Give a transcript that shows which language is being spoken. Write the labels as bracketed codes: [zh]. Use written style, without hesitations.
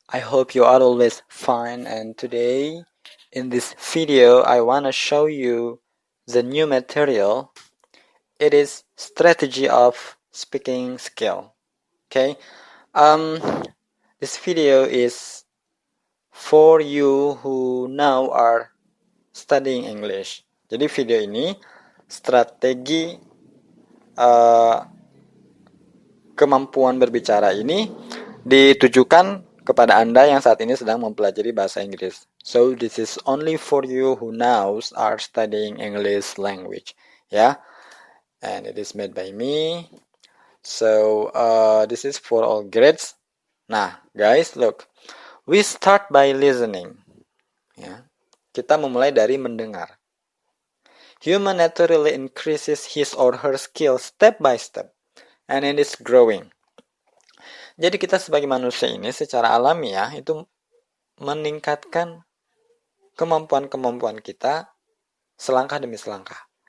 [en] I hope you are always fine. And today, in this video, I want to show you the new material. It is strategy of speaking skill. Okay. This video is for you who now are studying English. [id] Jadi video ini strategi kemampuan berbicara ini ditujukan kepada Anda yang saat ini sedang mempelajari bahasa Inggris. [en] So this is only for you who now are studying English language. Yeah, and it is made by me. So this is for all grades. Nah, guys, look, we start by listening. [id] Ya, kita memulai dari mendengar. [en] Human naturally increases his or her skill step by step, and it is growing. [id] Jadi kita sebagai manusia ini secara alamiah itu meningkatkan kemampuan-kemampuan kita selangkah demi selangkah.